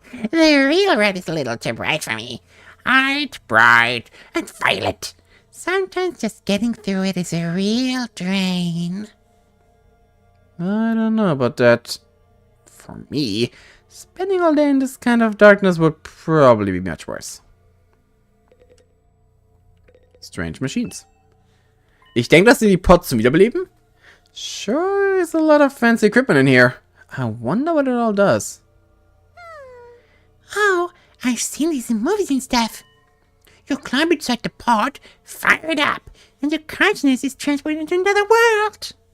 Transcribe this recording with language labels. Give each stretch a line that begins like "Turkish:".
English: The real red is a little too bright for me. I'd bright and violet. Sometimes just getting through it is a real drain. I don't know about that. For me, spending all day in this kind of darkness would probably be much worse. Strange machines.
German: Ich denke, dass sie die Pods zum Wiederbeleben?
English: Sure is a lot of fancy equipment in here. I wonder what it all does. Oh, I've seen these in movies and stuff. You climb inside the pod, fire it up, and your consciousness is transported into another world.